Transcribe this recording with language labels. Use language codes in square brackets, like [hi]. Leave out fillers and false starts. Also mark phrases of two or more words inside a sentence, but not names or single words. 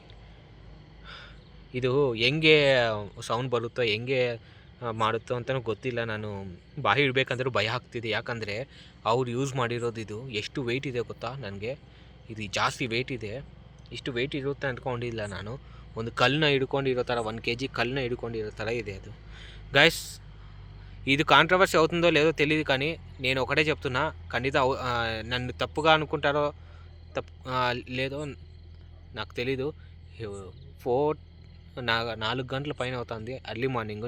[kn] ಇದು ಹೆಂಗೆ ಸೌಂಡ್ ಬರುತ್ತೋ, ಹೆಂಗೆ ಮಾಡುತ್ತೋ ಅಂತಲೂ ಗೊತ್ತಿಲ್ಲ. ನಾನು ಬಾಯಿ ಇಡಬೇಕಂದ್ರೂ ಭಯ ಆಗ್ತಿದೆ. ಯಾಕಂದರೆ ಅವ್ರು ಯೂಸ್ ಮಾಡಿರೋದು ಇದು ಎಷ್ಟು ವೆಯ್ಟ್ ಇದೆ ಗೊತ್ತಾ? ನನಗೆ ಇದು ಜಾಸ್ತಿ ವೆಯ್ಟ್ ಇದೆ. ಇಷ್ಟು ವೆಯ್ಟ್ ಇರುತ್ತೆ ಅಂದ್ಕೊಂಡಿಲ್ಲ ನಾನು. ಒಂದು ಕಲ್ಲನ್ನ ಹಿಡ್ಕೊಂಡಿರೋ ಥರ, 1 kg కళ్ళన ಹಿಡ್ಕೊಂಡಿರೋ ಥರ ಇದೆ అది. [te] గైస్, ఇది కాంట్రవర్సీ అవుతుందో లేదో తెలియదు, కానీ నేను ఒకటే చెప్తున్నా, ఖండిత నన్ను తప్పుగా అనుకుంటారో లేదో నాకు తెలీదు. 4 గంటల పైన అవుతుంది, [en] early morning.